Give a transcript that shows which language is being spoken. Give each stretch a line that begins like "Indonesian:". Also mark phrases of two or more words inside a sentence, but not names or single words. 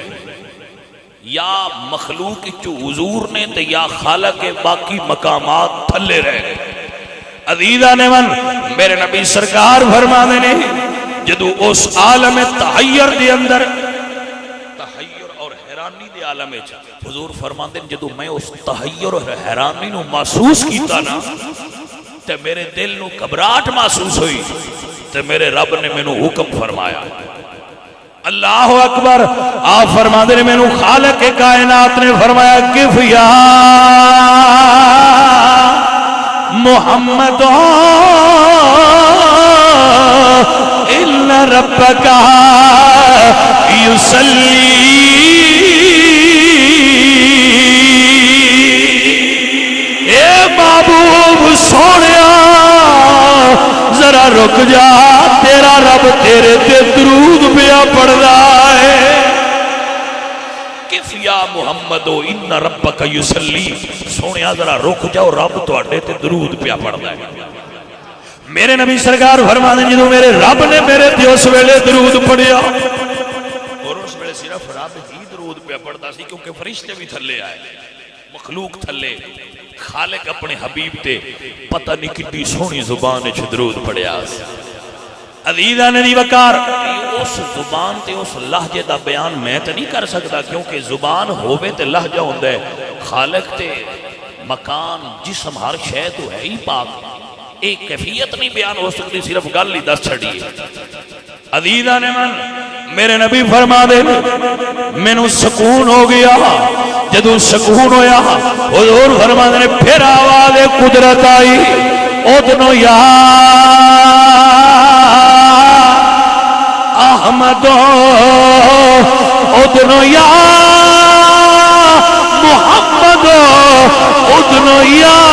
Punjabi: یا مخلوق کی چو حضور نے تے یا خالق کے باقی مقامات تھلے رہ گئے. عزیزان من میرے نبی سرکار فرماندے نے جدو اس عالم تحیر دے اندر تحیر اور حیرانی دے عالم ہے حضور فرماندے جدو میں اس تحیر اور حیرانی نو محسوس کیتا نا تے میرے دل نو گھبراہٹ محسوس ہوئی تے میرے رب نے مینوں حکم فرمایا.
Arabic: اللہ اکبر.
Punjabi: آپ فرماندے نے مینوں خالق کائنات نے فرمایا
Arabic: کف یا محمد ان ربک یصلی.
Punjabi: اے محبوب سونیا ذرا رک جا تیرا رب تیرے تے درود پیا پڑھدا ہے.
Arabic: کف یا محمد ان ربک یصلی.
Punjabi: سونیا ذرا رک جاؤ رب تواڈے تے درود پیا پڑھدا ہے. میرے نبی سرکار فرماندے جدوں میرے رب نے میرے تے اس ویلے درود پڑھیا اور اس ویلے صرف رب ہی درود پیا پڑھدا سی کیونکہ فرشتے بھی تھلے آئے مخلوق تھلے. خالق اپنے حبیب تے پتہ نہیں کتنی سونی زبان وچ درود پڑھیا. عزیزاں نے وقار اس زبان تے اس لہجے دا بیان میں تے نہیں کر سکتا کیونکہ زبان ہووے تے لہجہ ہوندا ہے. خالق تے مکان جسم ہر شے تو ہے ہی پاک. ایک کیفیت نہیں بیان ہو سکتی صرف گل ہی دس چھڑی ہے. عزیزاں نے من میرے نبی فرما دے مینوں سکون ہو گیا. جدوں سکون ہویا حضور فرما دے پھر آواز قدرت آئی
Arabic: اذن یا احمد اذن یا محمد اذن یا